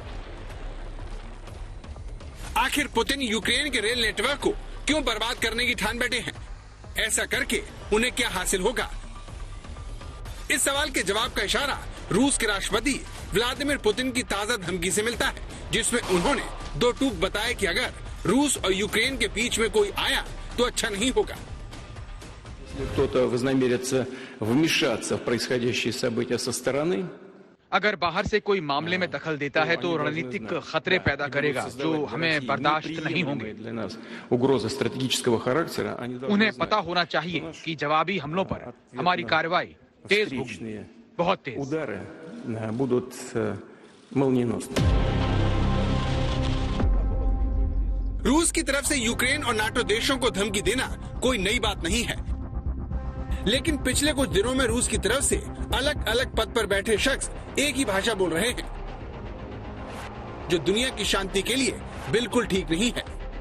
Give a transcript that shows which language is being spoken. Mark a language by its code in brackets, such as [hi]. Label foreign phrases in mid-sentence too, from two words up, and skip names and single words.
[hi] आखिर पुतिन यूक्रेन के रेल नेटवर्क को क्यों बर्बाद करने की ठान बैठे हैं। ऐसा करके उन्हें क्या हासिल होगा। इस सवाल के जवाब का इशारा रूस के राष्ट्रपति व्लादिमीर पुतिन की ताजा धमकी से मिलता है, जिसमें उन्होंने दो टूक बताया कि अगर रूस और यूक्रेन के बीच में कोई आया तो अच्छा नहीं होगा। [ru] Кто-то вознамерится вмешаться в происходящие события со стороны. [hi] अगर बाहर से कोई मामले में दखल देता है तो रणनीतिक खतरे पैदा करेगा जो हमें बर्दाश्त नहीं होंगे। उन्हें पता होना चाहिए कि जवाबी हमलों पर हमारी कार्रवाई तेज होगी, बहुत तेज। रूस की तरफ से यूक्रेन और नाटो देशों को धमकी देना कोई नई बात नहीं है, लेकिन पिछले कुछ दिनों में रूस की तरफ से अलग अलग पद पर बैठे शख्स एक ही भाषा बोल रहे हैं, जो दुनिया की शांति के लिए बिल्कुल ठीक नहीं है।